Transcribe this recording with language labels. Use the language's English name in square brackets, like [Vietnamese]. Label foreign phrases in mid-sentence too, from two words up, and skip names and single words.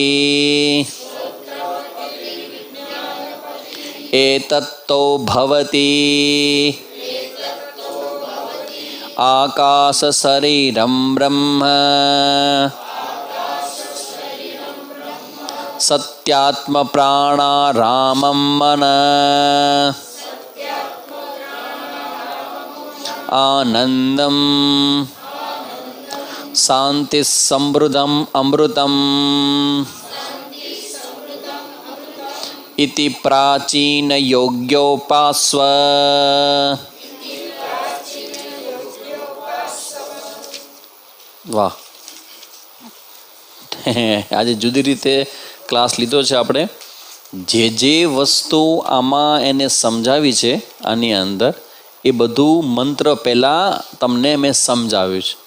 [Sanskrit] એતત્તો ભવતિ આકાશ શરીરમ બ્રહ્મ સત્યાત્મ પ્રાણારામમ મન આનંદમ શાંતિ સમૃદ્ધમ અમૃતમ इति प्राचीन योग्योपास्व। [Gujarati] વાહ, આજે જુદી રીતે ક્લાસ લીધો છે આપણે. જે વસ્તુ આમાં એને સમજાવી છે આની અંદર એ બધું મંત્ર પહેલાં તમને મેં સમજાવ્યું છે.